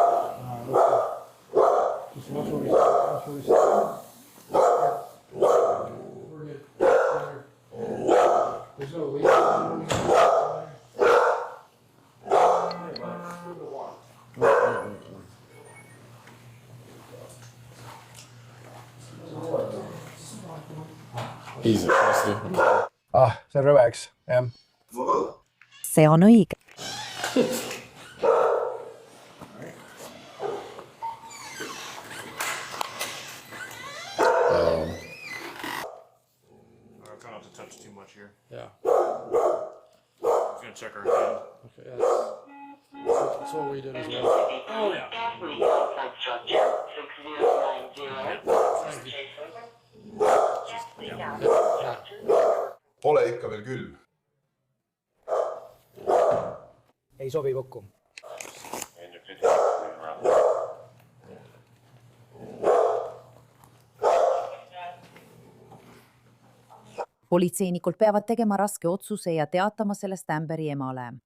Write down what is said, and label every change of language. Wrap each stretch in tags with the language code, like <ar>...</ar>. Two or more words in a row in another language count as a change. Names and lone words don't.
<en>There's no leak. Easy,</en> <et>see on rõve, eks? Jah. See on õige.</et> <en>Try not to touch too much here. Yeah. I'm gonna check our hand. Okay, that's what we did as well. Oh yeah.</en> <et>Pole ikka veel külm. Ei sobi kokku. Politseinikud peavad tegema raske otsuse ja teatama sellest Amberi emale.</et>